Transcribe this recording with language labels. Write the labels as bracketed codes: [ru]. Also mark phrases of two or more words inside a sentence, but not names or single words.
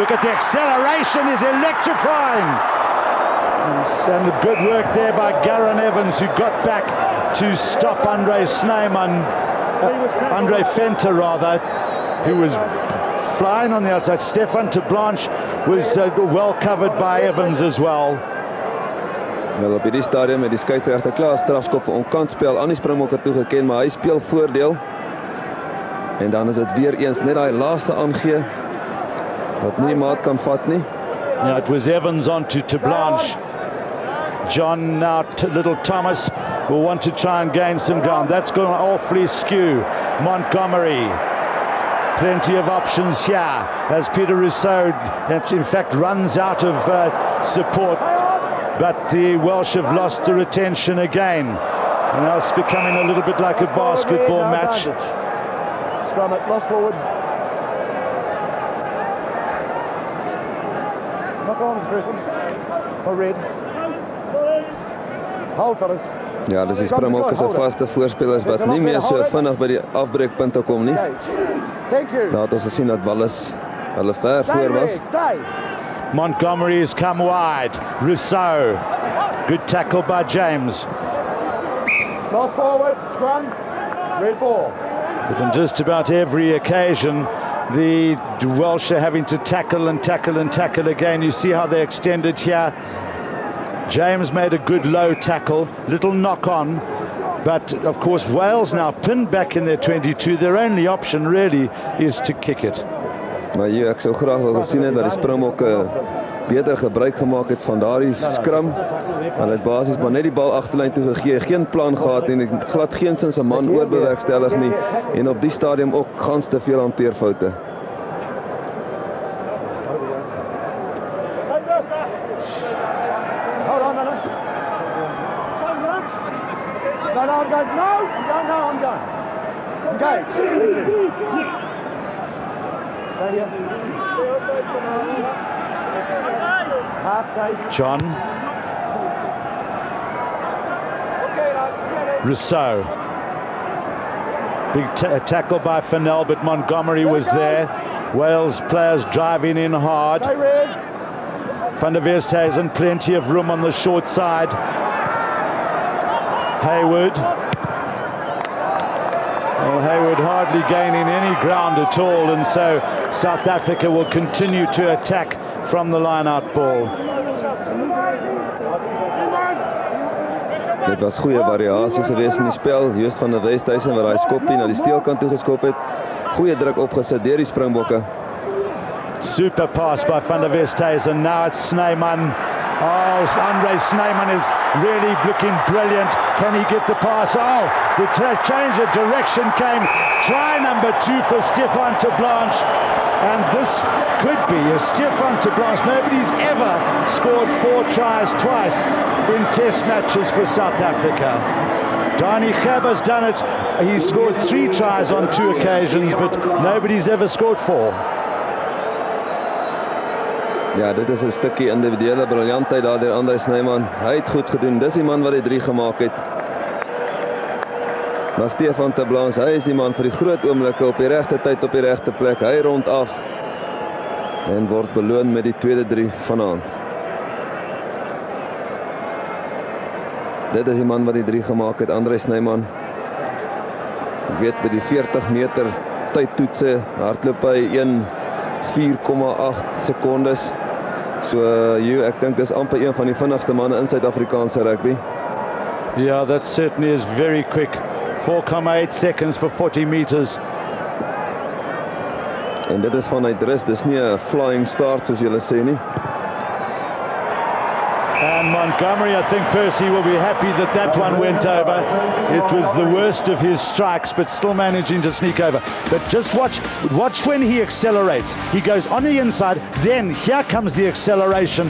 [en] Look at the acceleration, is electrifying. And the good work there by Garron Evans, who got back to stop Andre Snyman, Andre Venter rather, who was flying on the outside. Stefan de Blanche was well covered by Evans as well. [af] Wel op hierdie stadium het die skeieregter klaar strafskop vir onkantspel aan die Springbokke toegeken, maar hy speel voordeel. En dan is dit weer eens net daai laaste aangee wat nie maat kan vat nie. [en] Yeah, it was Evans on to Blanche. John now little Thomas will want to try and gain some ground. That's going awfully skew. Montgomery. Plenty of options here as Peter Rousseau in fact runs out of support. But the Welsh have lost the retention again. And now it's becoming a little bit like a basketball match. Scrum it, lost forward. Knock on is the first one. For red. Hold, fellas. [af] Ja, dis die Springbokke se vaste voorspelers wat nie meer so vinnig by die afbreekpunte kom nie. [en] Thank you. [af] Laat ons sien dat Wallis hulle ver voor was. [en] Montgomery has come wide. Rousseau. Good tackle by James. Lost forward, scrum, red ball. But on just about every occasion, the Welsh are having to tackle and tackle and tackle again. You see how they extended here. James made a good low tackle, little knock on. But of course, Wales now pinned back in their 22. Their only option really is to kick it. [af] Maar hier, ek sou graag wil gesien het dat die Springbokke beter gebruik gemaak het van daardie skram. Hulle het basies maar net die bal agterlyn toe gegee, geen plan gehad en glad geensins 'n man oorbewerkstellig nie en op die stadium ook gans te veel hanteerfoute. [en] Hold on, no. No, I'm going. No, I'm going. Engage. Stay here. Half safe. John. Rousseau. Big tackle by Fennell, but Montgomery was there. Wales players driving in hard. Van der Westhuizen, plenty of room on the short side. Hayward. Well, Hayward hardly gaining any ground at all, and so South Africa will continue to attack from the line-out ball. [af] Dit was goeie variasie geweest in die spel. Joost van der Westhuizen wat daai skoppie na die steelkant toe geskop het. Goeie druk opgesit deur die Springbokke. [en] Super pass by Van der Westhuizen. Now it's Snyman. Oh, Andre Snyman is really looking brilliant. Can he get the pass? Oh, the change of direction came. Try number 2 for Stefan ter Blanche. And this could be a Stefan ter Blanche. Nobody's ever scored 4 tries twice in test matches for South Africa. Dani Gabba's done it. He scored 3 tries on 2 occasions, but nobody's ever scored 4. [af] Ja, dit is 'n stukkie individuele briljantheid daar deur Andre Snyman. Hy het goed gedoen. Dis die man wat die 3 gemaak het. Maar Stefan ter Blanche, hy is die man vir die groot oomblikke op die regte tyd op die regte plek. Hy rond af en word beloon met die tweede 3 vanaand. Dit is die man wat die 3 gemaak het, Andre Snyman. Ek weet by die 40 meter tydtoetse hardloop hy 1:4,8 sekondes. So ek dink dis amper een van die vinnigste manne in Suid-Afrikaanse rugby. [en] Yeah, that certainly is very quick. 4,8 seconds for 40 meters. [af] En dit is vanuit rus, dis nie 'n [en] flying start [af] soos julle sê nie. [en] And Montgomery, I think Percy will be happy that that one went over. It was the worst of his strikes, but still managing to sneak over. But just watch when he accelerates. He goes on the inside, then here comes the acceleration.